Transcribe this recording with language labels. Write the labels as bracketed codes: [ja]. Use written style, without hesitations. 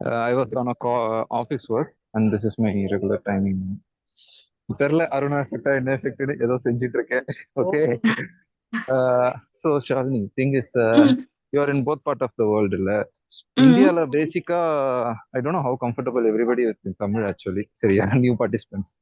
[en] I was on a office work and this is my regular timing. [ta] தெரியல அருணா எஃபெக்டா என்ன எஃபெக்ட்னு ஏதோ செஞ்சுட்டு இருக்கேன். [en] Okay. So Shalini, thing is, you are in both part of the world, இல்ல? [ta] இந்தியால பேசிக்கா [en] I don't know how comfortable everybody is in Tamil actually. சரியா, new participants.